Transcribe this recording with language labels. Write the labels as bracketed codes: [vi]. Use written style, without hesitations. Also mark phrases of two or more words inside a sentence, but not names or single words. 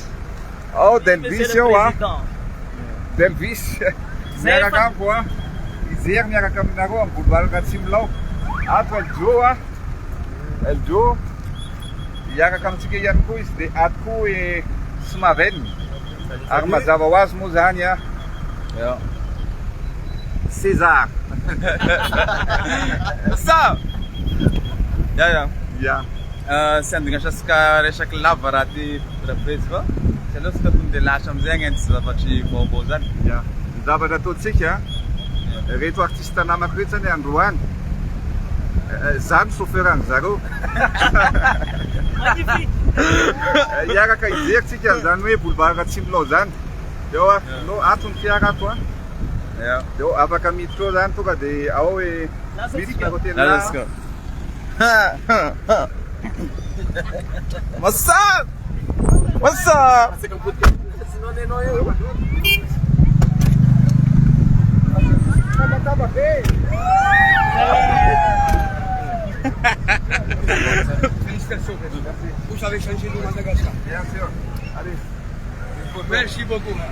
[mg] Oh, Delvis io Delvis. Miaraka amiko hijery miaraka aminareo amin'ny boulevard Tsimilao. Ato Eljo. Miaraka amintsika ihany koa izy dia ato koa e Somaveny. Ary mazava ho azy moa zany a. César. Ça. Ja. Sy andingasasika resaky lava raha ty trapeze fa tsy alosika tonga dia lasa amizay agnenty sy zavatry vaovao zany. Ja. Ny zavatra ataontsika reto artiste namako reto zany androany. Zany chauffeur zareo. Magnifique. Iaraka hijery tsika zany hoe boulevard Tsimilao zany. Eo atony fiara ato Eo afaka miditra eo zany tonga dia ao hoe miditra hôtel [en] Let's go. What's up? [fr] Félicitations. Vous avez changé de Madagascar. Bien sûr. Allez. Merci beaucoup.